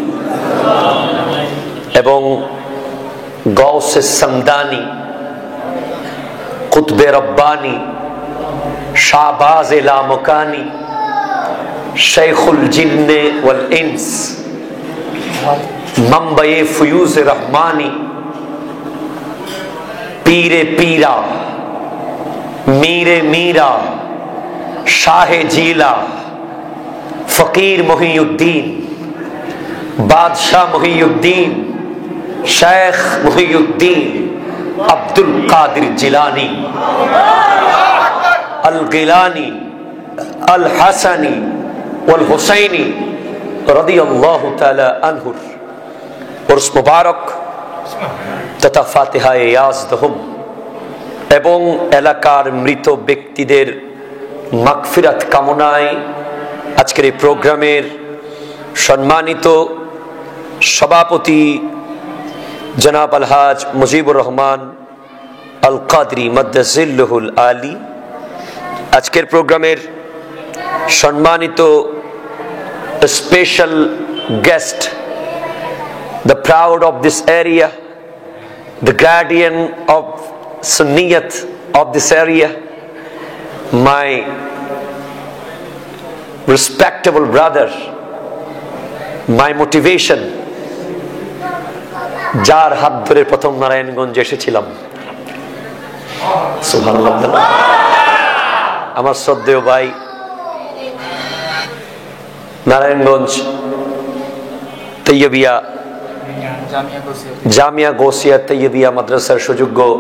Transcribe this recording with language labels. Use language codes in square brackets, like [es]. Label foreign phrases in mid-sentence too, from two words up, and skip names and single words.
[bn] এবং গৌসে সামদানি কুতবে রব্বানি শাহবাজ লামকানি [ar] شیخ الجن والانس [ur] منبع فیوز رحمانی پیر پیرا میر میرا شاہ جیلا فقیر محی الدین بادشاہ محی الدین شیخ محی الدین عبد القادر جیلانی [bn] আল গিলানি আল হাসানি ওয়াল হুসাইনি [ar] رضي الله تعالى عنه [bn] উরস মুবারক তথা ফাতিহা ইয়াজদহুম এবং এলাকার মৃত ব্যক্তিদের মাগফিরাত কামনায় আজকের এই প্রোগ্রামের সম্মানিত সভাপতি জনাব আলহাজ মুজিবুর রহমান আল কাদরি [ar] مد ظله العالي, [bn] আজকের প্রোগ্রামের সম্মানিত [en] special guest, the proud of this area, the guardian of Sunniyat of this area, my respectable brother, my motivation, [bn] যার হাত ধরে প্রথম নারায়ণগঞ্জ এসেছিলাম, সুবহানাল্লাহ, আমার শ্রদ্ধেয় ভাই, নারায়ণগঞ্জ তৈয়বিয়া জামিয়া গৌসিয়া তৈয়বিয়া মাদ্রাসার সুযোগ্য